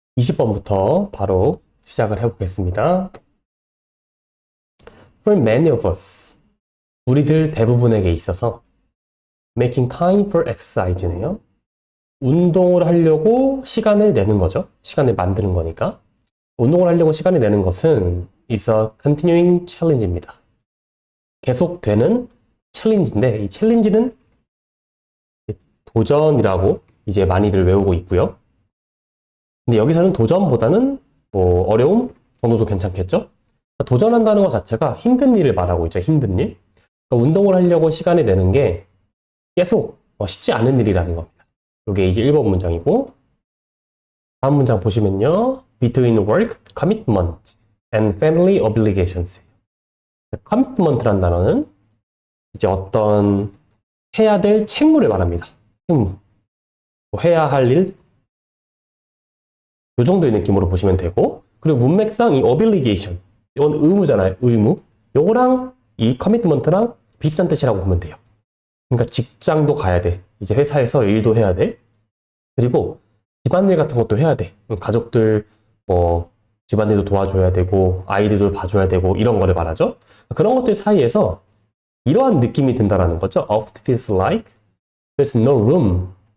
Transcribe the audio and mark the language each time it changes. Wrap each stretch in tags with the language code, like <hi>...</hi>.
<ko>20번부터 바로 시작을 해보겠습니다.</ko> <en>For many of us,</en> <ko>우리들 대부분에게 있어서</ko> <en>making time for exercise네요.</en> <ko>운동을 하려고 시간을 내는 거죠. 시간을 만드는 거니까. 운동을 하려고 시간을 내는 것은</ko> <en>is a continuing challenge</en> <ko>입니다. 계속되는 챌린지인데 이 챌린지는 도전이라고 이제 많이들 외우고 있고요. 근데 여기서는 도전보다는 뭐 어려움 정도도 괜찮겠죠? 도전한다는 것 자체가 힘든 일을 말하고 있죠. 힘든 일. 그러니까 운동을 하려고 시간을 내는 게 계속 쉽지 않은 일이라는 겁니다. 이게 이제 1번 문장이고 다음 문장 보시면요.</ko> <en>Between work, commitment and family obligations.</en> <ko>commitment란 단어는 이제 어떤 해야 될 책무를 말합니다. 책무. 뭐 해야 할 일, 이 정도의 느낌으로 보시면 되고, 그리고 문맥상 이 obligation, 이건 의무잖아요. 의무. 요거랑 이 commitment랑 비슷한 뜻이라고 보면 돼요. 그러니까 직장도 가야 돼. 이제 회사에서 일도 해야 돼. 그리고 집안일 같은 것도 해야 돼. 가족들 뭐 집안일도 도와줘야 되고 아이들도 봐줘야 되고 이런 거를 말하죠. 그런 것들 사이에서 이러한 느낌이 든다라는 거죠.</ko> <en>Often feels like there's no room.</en>